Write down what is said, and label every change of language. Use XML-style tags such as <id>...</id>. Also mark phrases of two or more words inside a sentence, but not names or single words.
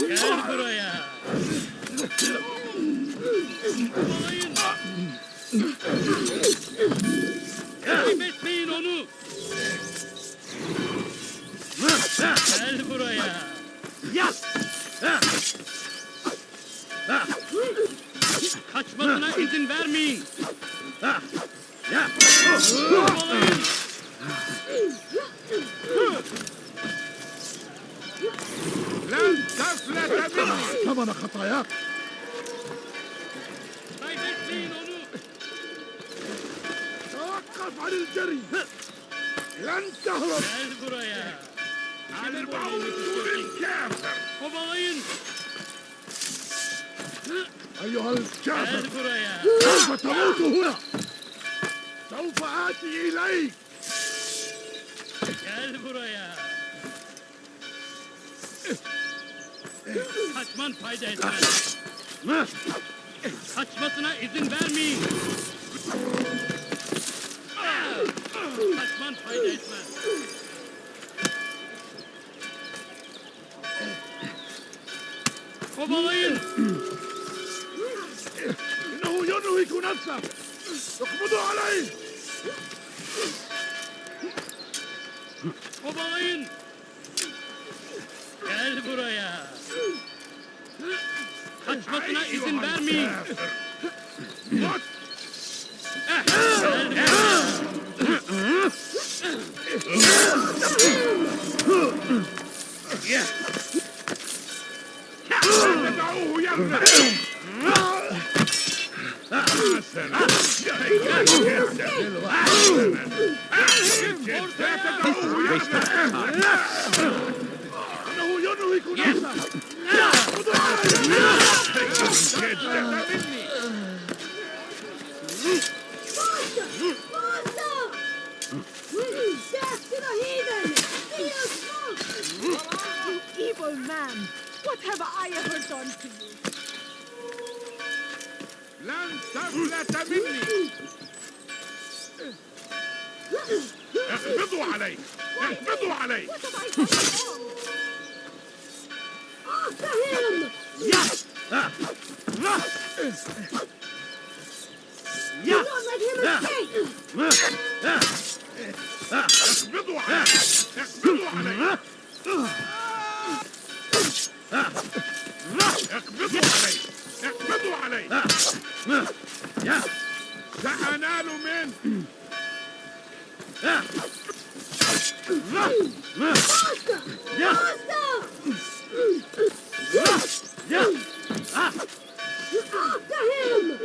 <tr>Gel buraya. Kaybetmeyin onu. Gel buraya. Kaçmasına izin vermeyin. Kovalayın.</tr> <ar>لن تفلت مني ثمن خطاياك</ar> <tr>Kaybetmeyin onu.</tr> <ar>توقف عن الجري لن تهرب</ar> <tr>Gel buraya.</tr> <ar>الموت الكافر</ar> <tr>Kovalayın.</tr> <ar>أيها الكافر</ar> <tr>Gel buraya.</tr> <ar>سوف تموت هنا سوف آتي إليك</ar> <tr>Gel buraya. Kaçman fayda etmez. Kaçmasına izin vermeyin. Kaçman fayda etmez. Kovalayın.</tr> <ar>إنه ينهك نفسه اقبضوا عليه</ar> <tr>Kovalayın. Gel buraya. Kaçmasına izin vermeyin.</tr> <ar>دعوه يمنع إنه ينهك نفسه</ar> <en>Death to the heathen! You evil man! What have I ever done to you?</en> <ar>لن تفلت مني اقبضوا عليه اقبضوا عليه</ar> <en>After him! Do not let him escape!</en> <ar>اقبضوا عليه اقبضوا عليه اقبضوا عليه اقبضوا عليه سأنال منه</ar> <en>After him!</en>